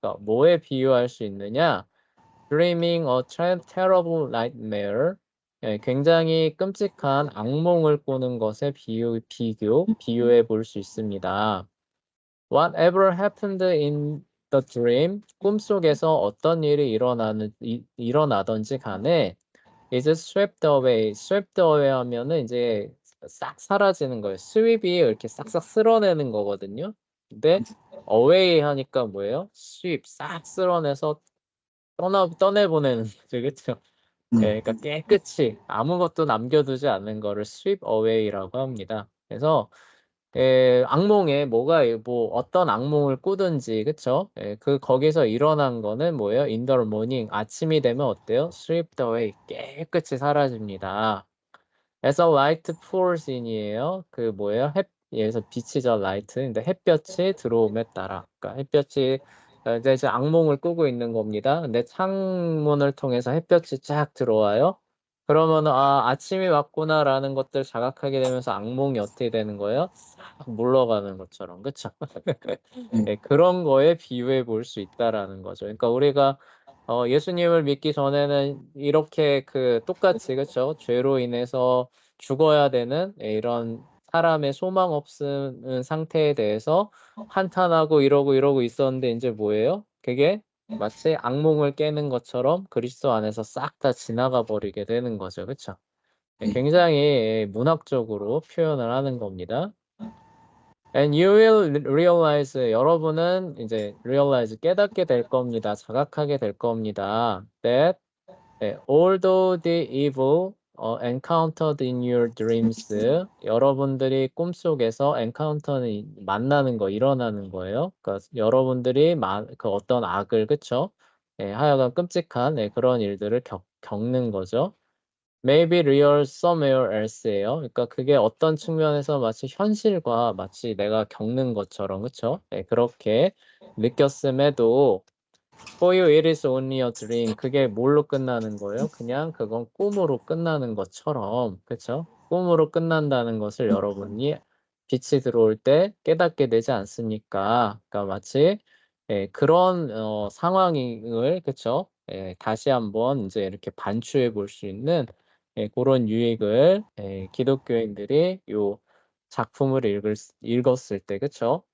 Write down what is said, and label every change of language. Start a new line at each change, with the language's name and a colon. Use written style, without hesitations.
Korean: 그러니까 뭐에 비유할 수 있느냐?
English: Dreaming a terrible nightmare.
Korean: 굉장히 끔찍한 악몽을 꾸는 것에 비유해 볼 수 있습니다.
English: Whatever happened in the dream,
Korean: 꿈속에서 어떤 일이 일어나든지 간에
English: is swept away.
Korean: swept away 하면은 이제 싹 사라지는 거예요. sweep이 이렇게 싹싹 쓸어내는 거거든요. 근데 away 하니까 뭐예요? sweep 싹 쓸어내서 떠내보내는 거죠. 그렇죠? 그러니까 깨끗이 아무것도 남겨두지 않는 거를 sweep away라고 합니다. 그래서 악몽에 뭐 어떤 악몽을 꾸든지 그쵸? 거기서 일어난 거는 뭐예요?
English: In the morning
Korean: 아침이 되면 어때요? Swept away 깨끗이 사라집니다.
English: As a light pours in이에요.
Korean: 그 뭐예요? 여기서 빛이죠, light. 근데 햇볕이 들어옴에 따라. 그러니까 햇볕이 이제 악몽을 꾸고 있는 겁니다. 근데 창문을 통해서 햇볕이 쫙 들어와요. 그러면은 아침이 왔구나라는 것들 자각하게 되면서 악몽이 어떻게 되는 거예요? 싹 물러가는 것처럼, 그쵸? 그런 거에 비유해 볼 수 있다라는 거죠. 그러니까 우리가 예수님을 믿기 전에는 이렇게 똑같이 그쵸? 죄로 인해서 죽어야 되는 이런 사람의 소망 없는 상태에 대해서 한탄하고 이러고 있었는데 인제 뭐예요? 그게 마치 악몽을 깨는 것처럼 그리스도 안에서 싹 다 지나가 버리게 되는 거죠. 그쵸? 네. 굉장히 문학적으로 표현을 하는 겁니다.
English: And you will realize
Korean: 여러분은 이제 realize 깨닫게 될 겁니다. 자각하게 될 겁니다.
English: That although the evil encountered in your dreams
Korean: 여러분들이 꿈속에서 encounter는 만나는 거, 일어나는 거예요. 그러니까 여러분들이 어떤 악을 그쵸? 하여간 끔찍한 그런 일들을 겪는 거죠.
English: Maybe real somewhere else예요.
Korean: 그러니까 그게 어떤 측면에서 마치 현실과 마치 내가 겪는 것처럼 그쵸? 그렇게 느꼈음에도
English: For you it is only a dream.
Korean: 그게 뭘로 끝나는 거예요? 그냥 그건 꿈으로 끝나는 것처럼 그쵸? 꿈으로 끝난다는 것을 여러분이 빛이 들어올 때 깨닫게 되지 않습니까? 그러니까 마치 그런 상황을 그쵸? 다시 한번 인제 이렇게 반추해 볼 수 있는 고런 유익을 기독교인들이 요 작품을 읽었을 때 그쵸?